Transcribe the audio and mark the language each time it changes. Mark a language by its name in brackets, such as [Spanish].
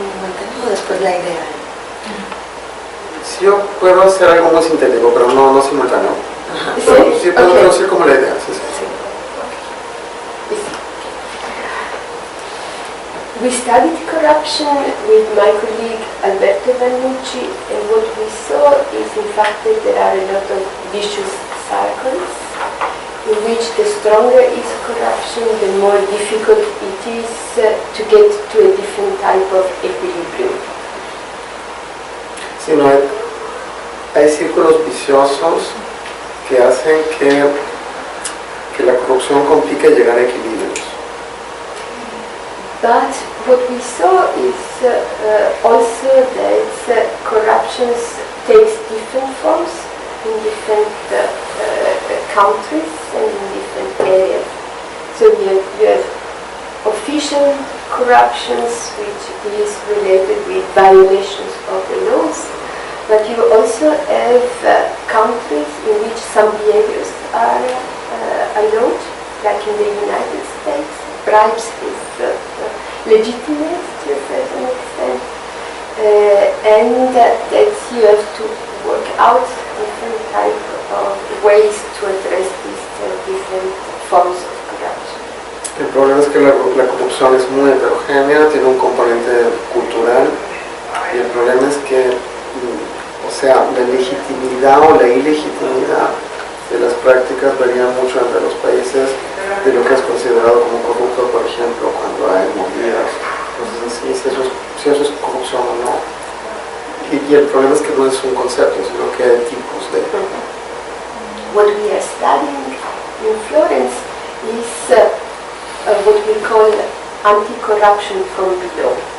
[Spanish] Mantengo después la idea. Sí, yo puedo hacer algo muy sintético, pero no simultáneo. Pero sí puedo traducir como la idea. Sí. [English] We studied corruption with my colleague Alberto Vannucci, and what we saw is in fact that there are a lot of vicious cycles in which the stronger is corruption, the more difficult it is to get to a different type of equilibrium. [Spanish] Sí, no, hay círculos viciosos que hacen que la corrupción complique llegar a equilibrios. [English] But what we saw is also that corruption takes different forms in different countries and in different areas. So you have official corruptions, which is related with violations of the laws, but you also have countries in which some behaviors are allowed, like in the United States. Bribes is legitimate to a certain extent, and that you have to work out different type of ways to address these forms of corruption. [Spanish] El problema es que la corrupción es muy heterogénea, tiene un componente cultural, y el problema es que, o sea, la legitimidad o la ilegitimidad de las prácticas varían mucho entre los países de lo que es considerado como corrupto, por ejemplo, cuando hay movidas, cosas así, si eso es corrupción o no. Y el problema es que no es un concepto, sino que hay tipos de... [English] What we are studying in Florence is what we call anti-corruption from below.